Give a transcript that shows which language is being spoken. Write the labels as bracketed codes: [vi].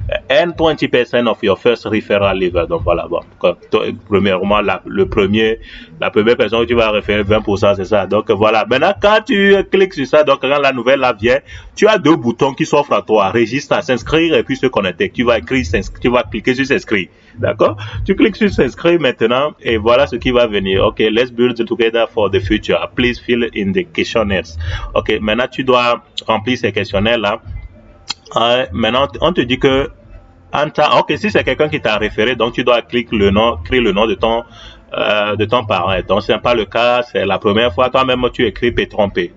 [en] And 20% of your first referral lever. [fr] Donc voilà, bon. Premièrement, la première personne que tu vas référer 20%, c'est ça. Donc voilà. Maintenant, quand tu cliques sur ça, donc quand la nouvelle là vient, tu as 2 boutons qui s'offrent à toi. Registre, s'inscrire et puis se connecter. Tu vas cliquer sur s'inscrire. D'accord? Tu cliques sur s'inscrire maintenant et voilà ce qui va venir. [en] Ok, let's build together for the future. Please fill in the questionnaires. [fr] Ok, maintenant tu dois remplir ces questionnaires là. Maintenant, on te dit que ok, si c'est quelqu'un qui t'a référé, donc tu dois écrire le nom de ton parent. Donc c'est pas le cas, c'est la première fois, toi-même tu écris Petron-P.